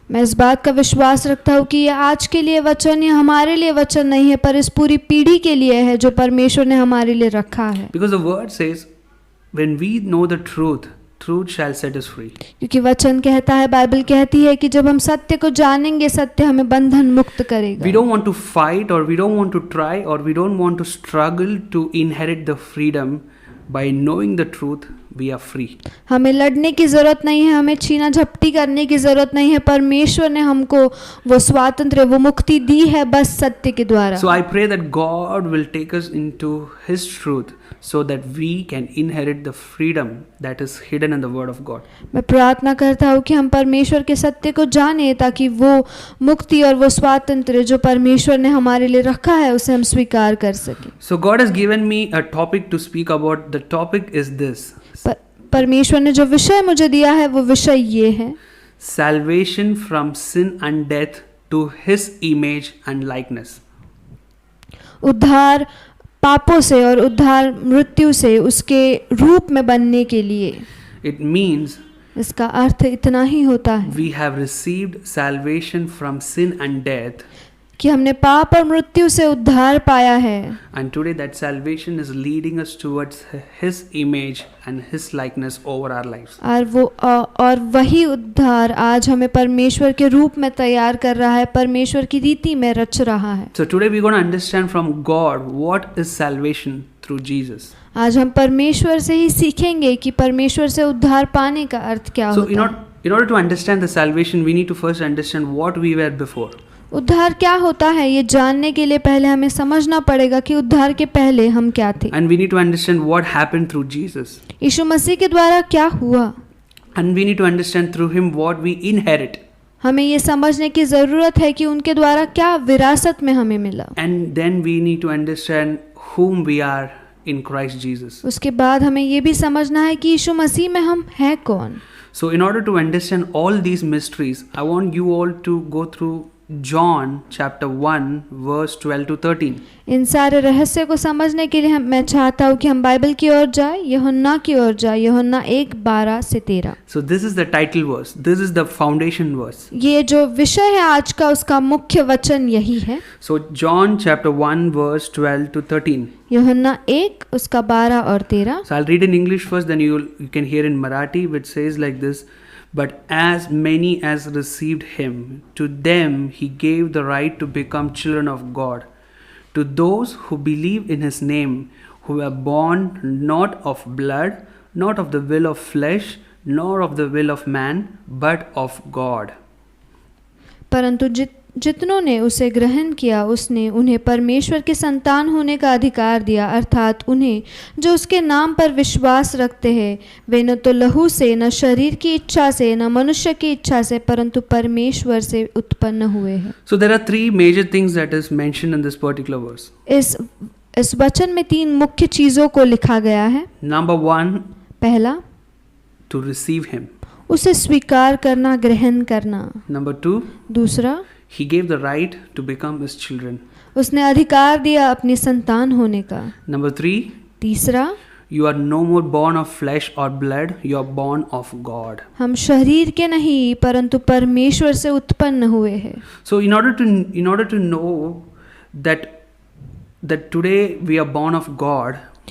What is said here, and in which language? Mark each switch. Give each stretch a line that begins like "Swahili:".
Hindi: मैं इस बात का विश्वास रखता हूँ कि ये आज के लिए वचन, ये हमारे लिए वचन नहीं है, पर इस पूरी पीढ़ी के लिए है जो परमेश्वर ने हमारे लिए रखा है.
English: Because the word says, when we know the truth, truth shall set us free.
Hindi: क्योंकि वचन कहता है, बाइबल कहती है कि जब हम सत्य को जानेंगे, सत्य हमें बंधन मुक्त करेगा.
English: We don't want to fight, or we don't want to try, or we don't want to struggle to inherit the freedom. By knowing the truth, we are free.
Hindi: हमें लड़ने की जरूरत नहीं है, हमें छीना झपटी करने की जरूरत नहीं है. परमेश्वर ने हमको वो स्वातंत्र्य, वो मुक्ति दी है बस सत्य के द्वारा.
English: So I pray that God will take us into His truth so that we can inherit the freedom that is hidden in the Word of God.
Hindi: मैं प्रार्थना करता हूँ कि हम परमेश्वर के सत्य को जाने ताकि वो मुक्ति और वो स्वातंत्र्य जो परमेश्वर ने हमारे लिए रखा है उसे हम स्वीकार कर सकें.
English: So God has given me a topic to speak about. The topic is this:
Hindi: परमेश्वर ने जो विषय मुझे दिया है वो विषय ये है,
English: salvation from sin and death to His image and likeness.
Hindi: उद्धार पापों से और उद्धार मृत्यु से उसके रूप में बनने के लिए.
English: It means
Hindi: इसका अर्थ इतना ही होता है
English: we have received salvation from sin and death,
Hindi: कि हमने पाप और मृत्यु से उद्धार पाया है.
English: and today that salvation is leading us towards His image and His likeness over our lives.
Hindi: और वही उद्धार आज हमें परमेश्वर के रूप में तैयार कर रहा है, परमेश्वर की रीति में रच रहा है.
English: So today we're going to understand from God what is salvation through Jesus.
Hindi: आज हम परमेश्वर से ही सीखेंगे कि परमेश्वर से उद्धार पाने का अर्थ क्या
English: So
Hindi: होता है.
English: in order to understand the salvation, we need to first understand what we were before.
Hindi: उद्धार क्या होता है ये जानने के लिए पहले हमें समझना पड़ेगा कि उद्धार के पहले हम क्या थे.
English: And we need to understand what happened through Jesus.
Hindi: यीशु मसीह के द्वारा क्या हुआ.
English: And we need to understand through Him what we inherit.
Hindi: हमें ये समझने की ज़रूरत है कि उनके द्वारा क्या विरासत में हमें मिला.
English: And then we need to understand whom we are in Christ Jesus.
Hindi: उसके बाद हमें ये भी समझना है कि यीशु मसीह में हम हैं कौन.
English: So in order to understand all these mysteries, I want you all to go through John chapter 1 verse 12 to 13.
Hindi: इन सारे रहस्य को समझने के लिए मैं चाहता हूँ कि हम बाइबल की ओर जाए, यूहन्ना की ओर जाए, यूहन्ना 1:12 से 13.
English: So this is the title verse. This is the foundation verse.
Hindi: ये जो विषय है आज का उसका मुख्य वचन यही है.
English: So John chapter 1 verse 12 to 13.
Hindi: यूहन्ना 1 उसका 12 और 13.
English: So I'll read in English first, then you can hear in Marathi, which says like this: But as many as received Him, to them He gave the right to become children of God, to those who believe in His name, who were born not of blood, not of the will of flesh, nor of the will of man, but of God.
Hindi: परंतु जितनों ने उसे ग्रहण किया उसने उन्हें परमेश्वर के संतान होने का अधिकार दिया, अर्थात उन्हें जो उसके नाम पर विश्वास रखते हैं. वे न तो लहू से, न शरीर की इच्छा से, न मनुष्य की इच्छा से, परंतु परमेश्वर से उत्पन्न हुए हैं.
English: So there are three major things that is mentioned in this particular verse.
Hindi: इस वचन में 3 मुख्य चीज़ों को लिखा गया है.
English: Number 1,
Hindi: पहला,
English: to receive Him.
Hindi: उसे स्वीकार करना, ग्रहण करना.
English: Number 2,
Hindi: दूसरा,
English: He gave the right to become His children.
Hindi: उसने अधिकार दिया अपनी संतान होने का.
English: Number 3,
Hindi: तीसरा,
English: You are no more born of flesh or blood, you are born of God.
Hindi: हम शरीर के नहीं परंतु परमेश्वर से उत्पन्न हुए हैं।
English: So in order to know that today we are born of God,